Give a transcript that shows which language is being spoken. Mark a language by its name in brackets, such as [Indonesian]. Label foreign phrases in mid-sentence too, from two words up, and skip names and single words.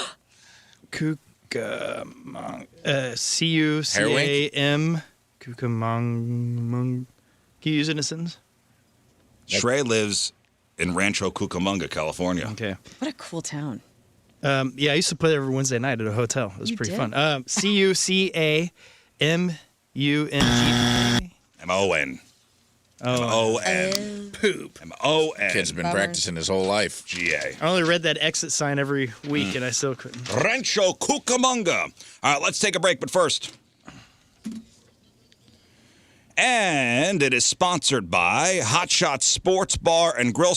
[English] Cucamong. CUCAM. Cucamong. Can you use it in a sentence? Shrey lives in Rancho Cucamonga, California. Okay. What a cool town. Yeah, I used to play there every Wednesday night at a hotel. It was You pretty did? fun. CUCAMUNG. M-O-N. M-O-N. Poop. M-O-N. Kid's been Bummer. practicing his whole life. G-A. I only read that exit sign every week, and I still couldn't. Rancho Cucamonga. All right, let's take a break, but first. And it is sponsored by Hot Shot Sports Bar and Grill.